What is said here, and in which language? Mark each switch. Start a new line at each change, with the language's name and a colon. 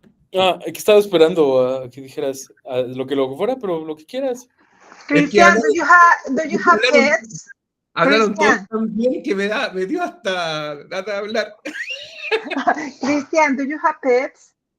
Spanish: Que estaba esperando a que dijeras lo que fuera, pero lo que quieras.
English: Christian, do you have pets?
Spanish: Hablaron todos Cristian. tan bien que me dio hasta ganas de hablar.
English: Christian, do you have pets?